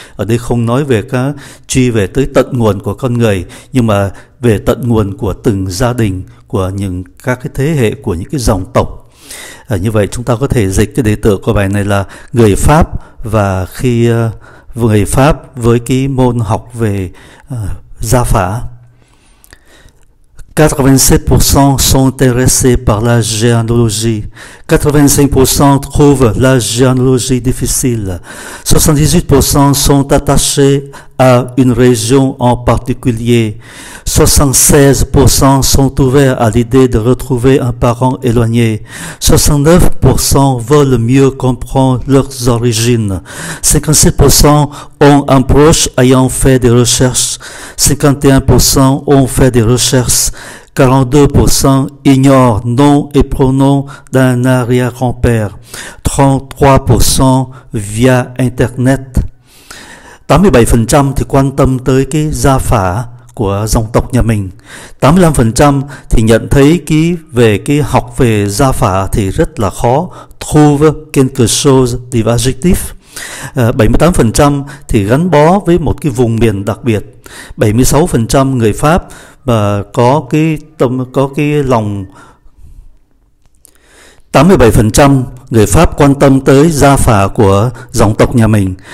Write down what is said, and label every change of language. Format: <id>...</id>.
<vi>Ở đây không nói về các truy về tới tận nguồn của con người, nhưng mà về tận nguồn của từng gia đình, của những các cái thế hệ, của những cái dòng tộc. Như vậy chúng ta có thể dịch cái đề tựa của bài này là người Pháp, và khi người Pháp với cái môn học về gia phả.</vi> <fr>87% sont intéressés par la généalogie. 85% trouvent la généalogie difficile. 78% sont attachés à une région en particulier. 76% sont ouverts à l'idée de retrouver un parent éloigné. 69% veulent mieux comprendre leurs origines. 57% ont un proche ayant fait des recherches. 51% ont fait des recherches. 42% ignorent nom et pronom d'un arrière-grand-père. 33% via Internet.</fr> <vi>87% thì quan tâm tới cái gia phả của dòng tộc nhà mình. 85% thì nhận thấy về cái học về gia phả thì rất là khó.</vi> <fr>Trouve quelque chose d'adjectif.</fr> <vi>78% thì gắn bó với một cái vùng miền đặc biệt. 76% người Pháp mà có cái lòng. 87% người Pháp quan tâm tới gia phả của dòng tộc nhà mình.</vi>